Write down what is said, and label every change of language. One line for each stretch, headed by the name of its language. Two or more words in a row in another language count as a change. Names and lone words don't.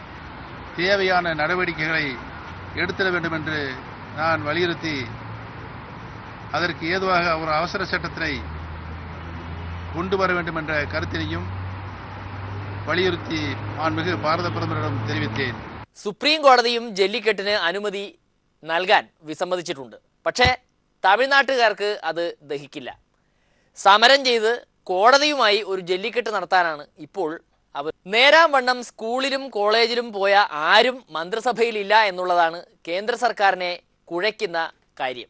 Tamil: தேவையான நடவடிக்கைகளை எடுத்திட வேண்டும் என்று நான் வலியுறுத்தி அதற்கு ஏதுவாக ஒரு அவசர சட்டத்தினை கொண்டு வர வேண்டும் என்ற கருத்தினையும் வலியுறுத்தி மாண்புமிகு பாரத பிரதமரிடம் தெரிவித்தேன்.
Malayalam: സുപ്രീം കോടതിയും ജല്ലിക്കെട്ടിന് അനുമതി നൽകാൻ വിസമ്മതിച്ചിട്ടുണ്ട്. പക്ഷേ തമിഴ്നാട്ടുകാർക്ക് അത് ദഹിക്കില്ല. സമരം ചെയ്ത് കോടതിയുമായി ഒരു ജല്ലിക്കെട്ട് നടത്താനാണ് ഇപ്പോൾ അവർ. നേരാം വണ്ണം സ്കൂളിലും കോളേജിലും പോയ ആരും മന്ത്രിസഭയിലില്ല എന്നുള്ളതാണ് കേന്ദ്ര സർക്കാരിനെ കുഴയ്ക്കുന്ന കാര്യം.